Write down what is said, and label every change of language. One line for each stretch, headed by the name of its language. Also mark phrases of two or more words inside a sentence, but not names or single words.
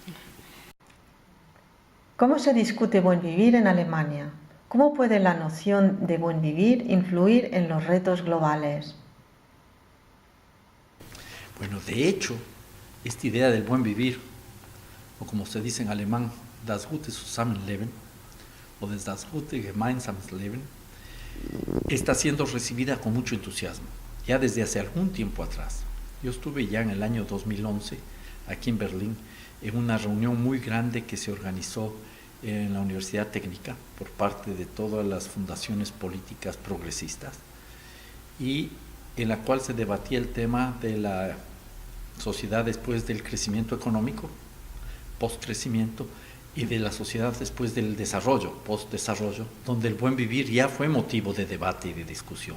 Spanish: ¿Cómo se discute buen vivir en Alemania? ¿Cómo puede la noción de buen vivir influir en los retos globales? Bueno, de hecho, esta idea del buen vivir, o como se dice en alemán,
German: das gute Zusammenleben, o das gute gemeinsames Leben,
Spanish: está siendo recibida con mucho entusiasmo, ya desde hace algún tiempo atrás. Yo estuve ya en el año 2011, aquí en Berlín, en una reunión muy grande que se organizó en la Universidad Técnica por parte de todas las fundaciones políticas progresistas y en la cual se debatía el tema de la sociedad después del crecimiento económico, post-crecimiento, y de la sociedad después del desarrollo, post-desarrollo, donde el buen vivir ya fue motivo de debate y de discusión.